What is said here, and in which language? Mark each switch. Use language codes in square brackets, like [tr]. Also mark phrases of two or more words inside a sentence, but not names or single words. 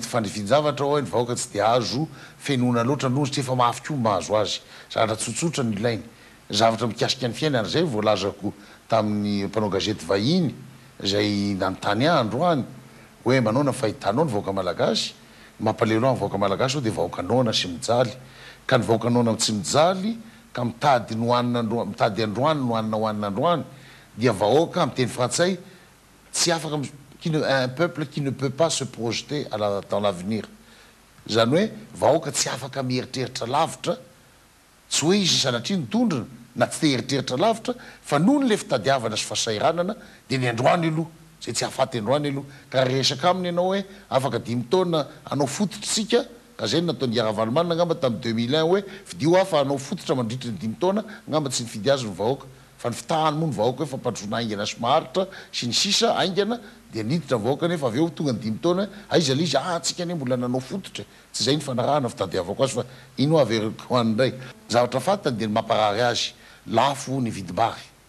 [mg] fandrivian-javatra hoe ny vahoaka tsy dia azo fenona loatra nozy tsy efa mafy koa mahazo azy zavatra tsotsotra ny ilainy zavatra mikasika ny fiainana zay voalazako tamin'ny mpanao gazety vahiny zay nanontany andro any hoe manao fahitanao ny vahoaka malagasy mampalelo ny vahoaka malagasy ao dia vahoaka nona sy mijaly ka ny vahoaka nona tsy mijaly ka mitady mitady androany no hoanina androany dia vahoaka amin'ny teny frantsay tsy afaka [fr] un peuple qui ne peut pas se projeter dans l'avenir [mg] zany hoe vahoaka tsy afaka mieritreritra lavitra tsy hoe izy sanatria nitondrina na tsy te heritreritra lavitra fa noho ny le fitadiavana sy fahasairanana dia ny androany aloha zay tsy hahafaty androany aloha ka resaka aminy ianao hoe afaka 10 taona anao fototritsika ka zay nataon'ny Iaravalomana angamba tamin'ny 2001 hoe vidio afa anao fototra mandritra ny 10 taona angamba tsy nifidy azy ny vahoaka fa ny fitahany moa ny vahoaka hoe fampandroana aingana sy maharitra sy ny sisa aingana dia niditra ny vahoaka nefa avy eo tonga ny 10 taona aiza le izy tsika ane mbola nanao fototra tsy zay ny fanarahana fitadiavako azy fa ino averiko anindray zavatra fatany dia ny mamparary azy lafo ny vidim-bary